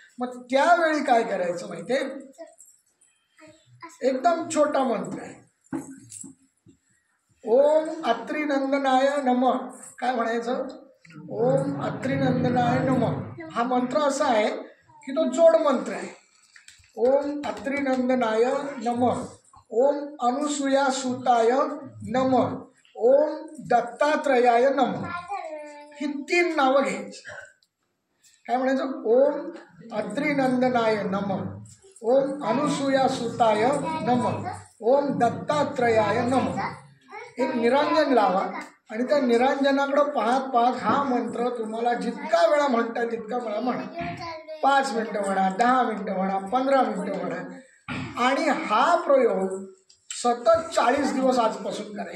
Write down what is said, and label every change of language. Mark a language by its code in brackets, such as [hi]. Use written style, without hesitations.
[mr] मग त्यावेळी काय करायचं माहिती आहे? एकदम छोटा मंत्र आहे, [sa] ओम अत्रिनंदनाय नमः. [mr] काय म्हणायचं? [sa] ओम अत्रिनंदनाय नमः. [mr] हा मंत्र असा आहे की तो जोड मंत्र आहे. [sa] ओम अत्रिनंदनाय नमः, ओम अनुसूया सुताय नमः, ओम दत्तात्रयाय नमः. [mr] ही 3 नावं घ्यायची. काय म्हणायचं? [sa] ओम अत्रिनंदनाय नमः, ओम अनुसूया सुताय नमः, ओम दत्तात्रयाय नमः. [mr] एक निरांजन लावा आणि त्या निरांजनाकडं पाहत पाहत हा मंत्र तुम्हाला जितका वेळा म्हणता तितका वेळा म्हणा. 5 मिनटं म्हणा, 10 मिनटं म्हणा, 15 मिनटं म्हणा. आणि हा प्रयोग सतत 40 दिवस आजपासून करा.